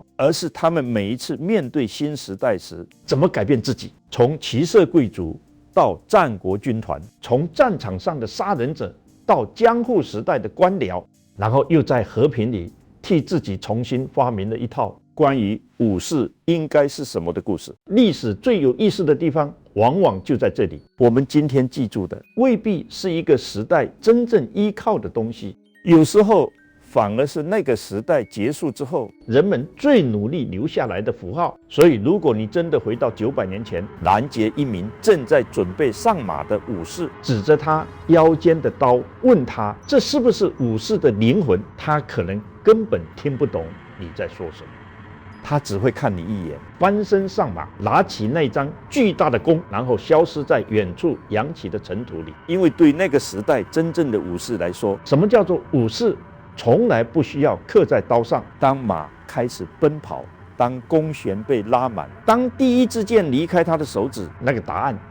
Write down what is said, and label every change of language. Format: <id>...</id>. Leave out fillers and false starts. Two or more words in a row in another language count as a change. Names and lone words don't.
<zh>而是他們每一次面對新時代時怎麼改變自己。從騎射貴族到戰國軍團，從戰場上的殺人者到江戶時代的官僚，然後又在和平裡替自己重新發明了一套關於武士應該是什麼的故事。歷史最有意思的地方往往就在這裡。我們今天記住的未必是一個時代真正依靠的東西，有時候反而是那個時代結束之後，人們最努力留下來的符號。所以，如果你真的回到900年前，攔截一名正在準備上馬的武士，指着他腰間的刀，問他這是不是武士的靈魂，他可能根本聽不懂你在說什麼，他只會看你一眼，翻身上馬，拿起那張巨大的弓，然後消失在遠處揚起的塵土裡。因為對那個時代真正的武士來說，什麼叫做武士？從來不需要刻在刀上。當馬開始奔跑，當弓弦被拉滿，當第一支箭離開他的手指，</zh>